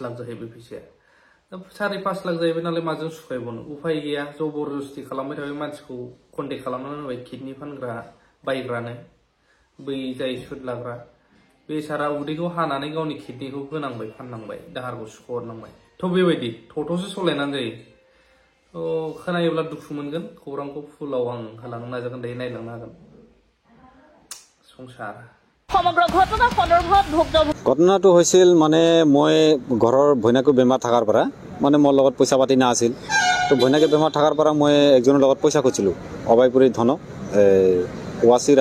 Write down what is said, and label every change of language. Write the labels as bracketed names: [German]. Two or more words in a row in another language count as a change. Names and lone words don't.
[Bodo] लाख जाहैबाय फैसाया दा 4-5 लाख जाहैबाय नालाय माजों सुखायबावनो उफाय गैया जबरदस्ति खालामबाय थाबाय मानसिखौ कन्टेक्ट खालामनानै होबाय किडनि फानग्रा बायग्रानो बै जाय सुद लाग्रा बेसारा उदैखौ हानानै गावनि किडनिखौ होनांबाय फाननांबाय दाहारखौ सुख'हरनांबाय थ' बेबायदि थ'थ'सो सलायनानै जायो थ' खोनायोब्ला दुखु मोनगोन खौरांखौ फुलाव आं होलांनो नाजागोन दायो नायलांनो हागोन সংসার [Assamese] সমগ্র ঘটনা সন্দর্ভত ভুক্তভোগী ঘটনাটো হৈছিল মানে মই ঘৰৰ ভৈনাকো বেমাৰ থাকাৰ পৰা মানে মোৰ লগত পইচা পাতি না আছিল তো ভৈনাকে বেমাৰ থাকাৰ পৰা মই একজনৰ লগত পইচা খুজিছিলোঁ অবাইপুৰী ধন ওয়াসিৰ